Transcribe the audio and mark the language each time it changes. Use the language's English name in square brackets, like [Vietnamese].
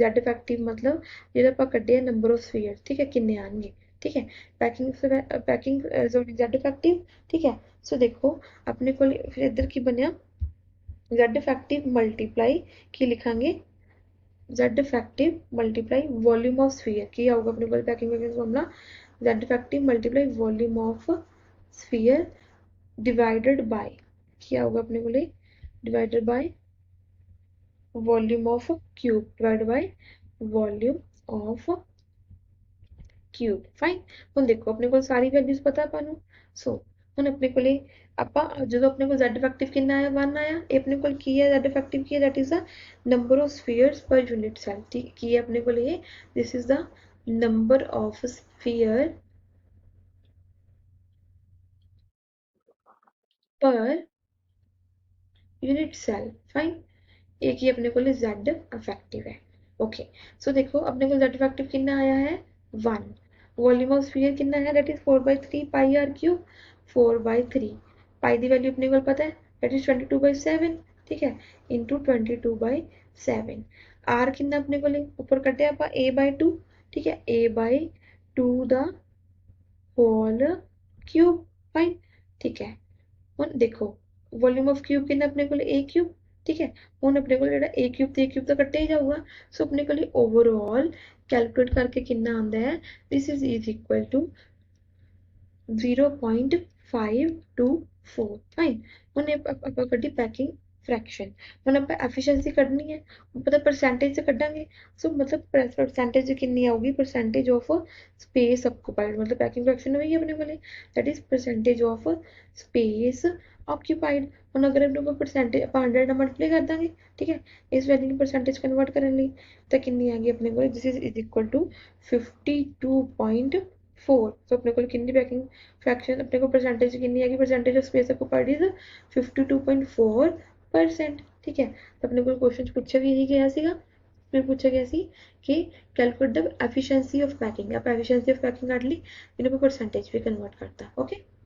[Punjabi] Z effective ਮਤਲਬ ਜਿਹੜਾ ਆਪਾਂ ਕੱਢਿਆ ਨੰਬਰ ਆਫ ਸਫੀਅਰ। ਠੀਕ ਹੈ, ਕਿੰਨੇ ਆਣਗੇ। ਠੀਕ ਹੈ, ਪੈਕਿੰਗ ਸੋਰੀ Z ਇਫੈਕਟਿਵ। ਠੀਕ ਹੈ, ਸੋ ਦੇਖੋ ਆਪਣੇ ਕੋਲ ਫਿਰ ਇੱਧਰ ਕੀ ਬਣਿਆ, Z ਇਫੈਕਟਿਵ ਮਲਟੀਪਲਾਈ ਕੀ ਲਿਖਾਂਗੇ, Z effective multiply volume of sphere. ਕੀ ਆਊਗਾ ਆਪਣੇ ਕੋਲ packing fraction formula, Z effective multiply volume of sphere [Hindi] divided by क्या होगा अपने को divided by volume of cube, divided by volume of cube. [Punjabi] Fine, ਹੁਣ ਦੇਖੋ ਆਪਣੇ ਕੋਲ ਸਾਰੀ ਵੈਲਿਊਜ਼ ਪਤਾ ਆਪਾਂ ਨੂੰ। ਸੋ ਹੁਣ ਆਪਣੇ ਕੋਲੇ ਆਪਾਂ ਜਦੋਂ ਆਪਣੇ ਕੋਲ Z ਇਫੈਕਟਿਵ ਕਿੰਨਾ ਆਇਆ, 1 ਆਇਆ। ਇਹ ਆਪਣੇ ਕੋਲ ਕੀ ਹੈ, Z ਇਫੈਕਟਿਵ ਕੀ ਹੈ, that is ਦਾ number of ਸਫੀਅਰਸ ਪਰ ਯੂਨਿਟ ਸੈਲ। ਠੀਕ ਕੀ ਹੈ ਆਪਣੇ ਕੋਲ ਇਹ, this is ਦਾ number of sphere [Hindi] per unit cell. Fine, एक ही अपने को Z इफेक्टिव है। ओके, सो देखो अपने को Z इफेक्टिव कितना आया है 1। वॉल्यूम ऑफ स्फीयर कितना है, that is 4/3 pi are cube. 4/3 pi the value अपने को पता है, दैट इज 22/7। ठीक है, इंटू 22/7। आर कितना अपने को ऊपर कटे आप A/2। ठीक है, A/2 the whole cube. Fine, ठीक है, [Punjabi] ਹੁਣ ਦੇਖੋ [Hindi] वॉल्यूम ऑफ क्यूब कितना अपने को A क्यूब। ठीक है, [Punjabi] ਹੁਣ [Hindi] अपने को [Punjabi] ਜਿਹੜਾ A क्यूब ਤੇ A क्यूब ਤਾਂ ਕੱਟਿਆ ਹੀ ਜਾਊਗਾ। ਸੋ ਆਪਣੇ ਕੋਲ [Hindi] ओवरऑल कैलकुलेट करके कितना आंदा है, this is equal to 0.524। [Punjabi] Fine, ਹੁਣ ਆਪਾਂ ਕੱਢੀ ਪੈਕਿੰਗ फ्रैक्शन। ਹੁਣ ਆਪਾਂ एफिशिएंसी ਕੱਢਣੀ ਹੈ, ਪਤਾ परसेंटेज से ਕੱਢਾਂਗੇ। [Hindi] सो मतलब परसेंटेज कितनी आऊगी, परसेंटेज ऑफ स्पेस ऑक्यूपाइड, मतलब पैकिंग फ्रैक्शन होगी अपने को, that is percentage of space occupied. [Punjabi] ਹੁਣ ਅਗਰ ਆਪਣੇ ਕੋਲ परसेंटेज ਆਪਾਂ 100 ਨਾਲ ਮਲਟੀਪਲਾਈ ਕਰ ਦਾਂਗੇ। ਠੀਕ ਹੈ, ਇਸ ਵੈਲਿਊ ਨੂੰ परसेंटेज ਕਨਵਰਟ ਕਰਨ ਲਈ ਤਾਂ ਕਿੰਨੀ ਆ ਗਈ ਆਪਣੇ ਕੋਲ, ਦਿਸ ਇਜ਼ ਇਕੁਅਲ ਟੂ 52.4। ਸੋ ਆਪਣੇ ਕੋਲ ਕਿੰਨੀ ਪੈਕਿੰਗ [Hindi] फ्रैक्शन अपने को परसेंटेज कितनी आएगी, percentage of space occupied is 52.4%। ठीक है, तो अपने को क्वेश्चन पूछा भी यही गया सीगा, फिर पूछा गया सी कि calculate the efficiency of packing. आप एफिशिएंसी ऑफ पैकिंग काट ली, इन्हें को परसेंटेज भी कन्वर्ट करता। ओके,